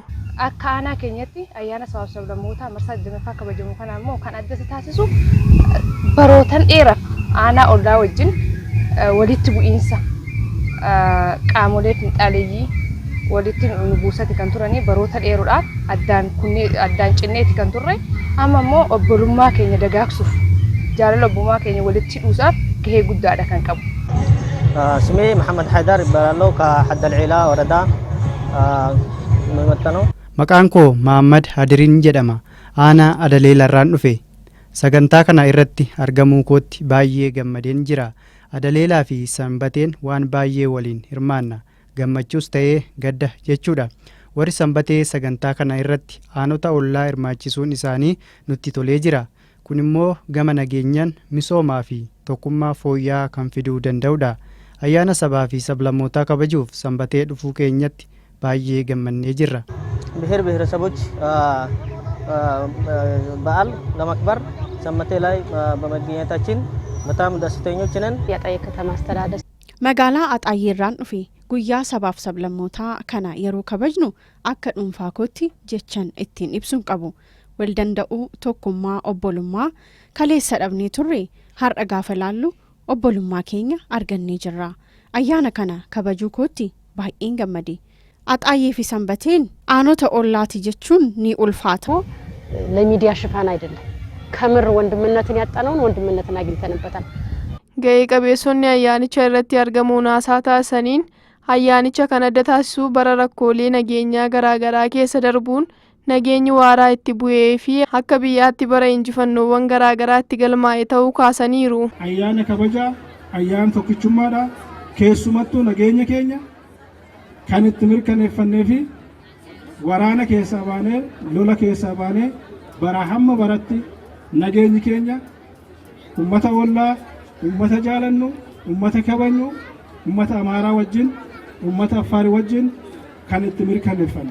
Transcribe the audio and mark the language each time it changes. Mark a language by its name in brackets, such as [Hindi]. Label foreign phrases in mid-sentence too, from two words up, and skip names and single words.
[Oromo] Akka aanaa keenyatti ayyaana sabaaf sablammootaa marsaa 20ffaa kabajamu kana immoo kan adda taasisu barootan dheeraaf aanaa ollaa wajjin walitti bu'iinsa qaamolee finxaaleeyyii walitti nu buusati kan turanii baroota dheeruudhaaf addaan cinneeti kan turre amma immoo obbolummaa keenya dagaagsuuf jaalala obbolummaa keenya walitti hidhuusaaf gahee guddaadha kan qabu. [Amharic] ስሜ መሐመድ ሐይደር ይባላል ከሐድ አልዒላ ወረዳ ነው። [Oromo] Maqaan koo Muhammad Hadirin jedhama. Aanaa Adaleelarraan dhufe. Sagantaa kana irratti argamuu kootti baay'ee gammadeen jira. Adaleelaa fi Sanbateen waan baay'ee waliin hirmaanna. Gammachuus ta'ee gadda jechuudha. Warri Sanbatee sagantaa kana irratti aanota ollaa hirmaachisuun isaanii nutti tolee jira. Kun immoo gama nageenyaan misoomaa fi tokkummaa fooyya'aa kan fiduu danda'udha. Ayyaana sabaa fi sablammootaa kabajuuf Sanbatee dhufuu keenyatti baay'ee gammannee jirra. [Amharic] ብሔር ብሔረሰቦች በዓል ለማክበር ሰንበቴ ላይ በመገኘታችን በጣም ደስተኞች ነን። የአጣዬ ከተማ አስተዳደር [Oromo] magaalaa Axaayyeerraan dhufe guyyaa sabaaf sablammootaa kana yeroo kabajnu akka dhuunfaa kootti jechan ittiin ibsuun qabu. Wal danda'uu, tokkummaa, obbolummaa kaleessa dhabnee turre har'a gaafa laallu obbolummaa keenya argannee jirra. Ayyaana kana kabajuu kootti baay'een gammade. Axaayee fi Sanbateen aanota ollaati jechuun ni ulfaata. [Amharic] ለሚዲያ ሽፋን አይደለም ከምር ወንድምነትን ያጣነውን ወንድምነትን አግኝተንበታል። [Oromo] Ga'ee qabeessonni ayyaanicha irratti argamuun haasaa taasisaniin ayyaanicha kan adda taasisu bara rakkoolee nageenyaa garaagaraa keessa darbuun nageenyi waaraa itti bu'ee fi akka biyyaatti bara injifannoowwan garaagaraa itti galmaa'e ta'uu kaasaniiru. Ayyaana kabajaa ayyaana tokkichummaadha. Keessumattuu nageenya keenya kan itti mirkaneeffannee fi waraana keessaa baanee lola keessaa baanee bara hamma baratti nageenyi keenya ummata ollaa, ummata jaalannu, ummata kabajnu, ummata Amaaraa wajjin, ummata Affaarii wajjin kan itti mirkaneeffanne.